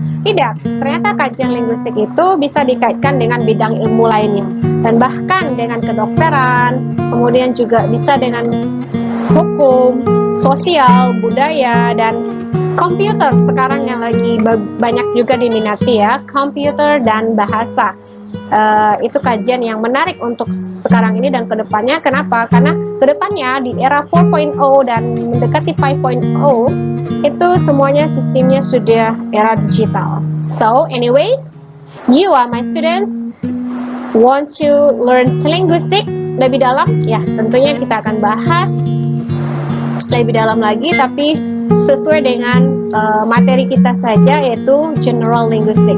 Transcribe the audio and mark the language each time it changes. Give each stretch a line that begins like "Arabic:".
Indonesian: Tidak, ternyata kajian linguistik itu bisa dikaitkan dengan bidang ilmu lainnya, dan bahkan dengan kedokteran, kemudian juga bisa dengan hukum, sosial, budaya, dan komputer sekarang yang lagi banyak juga diminati ya, komputer dan bahasa. Itu kajian yang menarik untuk sekarang ini dan kedepannya. Kenapa? Karena kedepannya di era 4.0 dan mendekati 5.0 itu semuanya sistemnya sudah era digital.
English: So anyways, you are my students, want to learn linguistic
Indonesian: lebih dalam? Ya, tentunya kita akan bahas lebih dalam lagi, tapi sesuai dengan materi kita saja, yaitu general linguistic.